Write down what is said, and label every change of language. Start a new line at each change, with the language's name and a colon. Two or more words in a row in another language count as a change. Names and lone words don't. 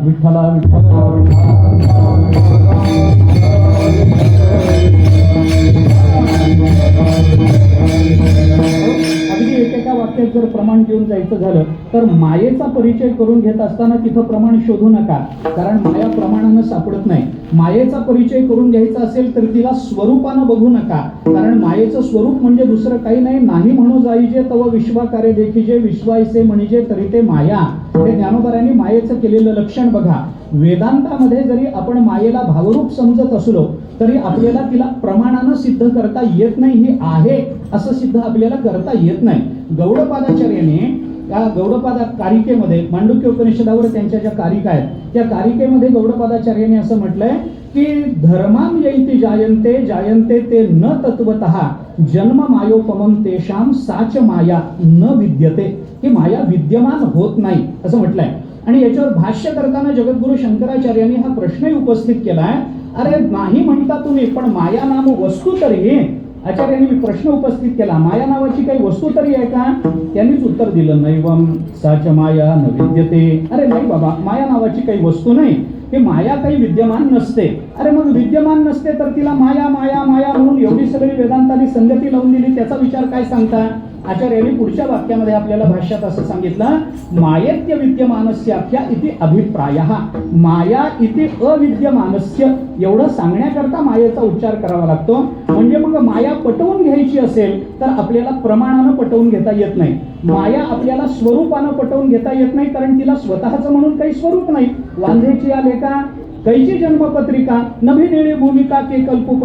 Marathi: विठ्ठला अगदी एकेका वाक्यात जर प्रमाण घेऊन जायचं झालं तर मायेचा परिचय करून घेत असताना तिथं प्रमाण शोधू नका, कारण माया प्रमाणानं सापडत नाही. मायेचा परिचय करून घ्यायचा असेल तर तिला स्वरूपानं बघू नका, कारण मायेचं स्वरूप म्हणजे दुसरं काही नाही. नाही म्हणू जाईजे तव विश्वाकारे देखीजे, विश्वायसे म्हणजे तरी ते माया. हे ज्ञानोबारांनी मायेचं केलेलं लक्षण बघा. वेदांतामध्ये जरी आपण मायेला भावरूप समजत असलो तरी आपल्याला तिला प्रमाणानं सिद्ध करता येत नाही. ही आहे असं सिद्ध आपल्याला करता येत नाही. गौडपादाचार्याने या गौडपादा कारिकेमध्ये मांडुक्य उपनिषदावर त्यांच्या ज्या कारिका आहेत त्या कारिकेमध्ये गौडपादाचार्याने असं म्हटलंय की
Sanskrit: धर्माम यैति जायन्ते जायन्ते ते न तत्वतः जन्म मायोपमम तेषाम साच माया न विद्यते.
Marathi: ही माया विद्यमान होत नाही असं म्हटलंय. आणि याच्यावर भाष्य करताना जगद्गुरु शंकराचार्यांनी हा प्रश्नही उपस्थित केलाय. अरे नाही म्हणता तुम्ही, पण माया नाम वस्तू तरी. आचार्यांनी प्रश्न उपस्थित केला, माया नावाची काही वस्तू तरी आहे का? त्यांनीच उत्तर दिलं,
Sanskrit: नैवम साच माया न विद्यते.
Marathi: अरे नाही बाबा, माया नावाची काही वस्तू नाही, हे माया काही विद्यमान नसते. अरे मग विद्यमान नसते तर तिला माया माया माया म्हणून एवढी सगळी वेदांतांनी संगती लावून दिली, त्याचा विचार काय सांगता? आचार्यांनी पुढच्या वाक्यामध्ये आपल्याला भाष्यात असं सांगितलं,
Sanskrit: मायेत्य विद्यमानस्य आख्या इति अभिप्रायः. माया इति अविद्यमानस्य
Marathi: एवढं सांगण्याकरता मायेचा उच्चार करावा लागतो. म्हणजे मग माया पटवून घ्यायची असेल तर आपल्याला प्रमाणानं पटवून घेता येत नाही. माया आपल्याला स्वरूपानं पटवून घेता येत नाही, कारण तिला स्वतःचं म्हणून काही स्वरूप नाही. वांझेची आले का कैची जन्मपत्रिका नभिनिळी भूमिका के कल्पुपा.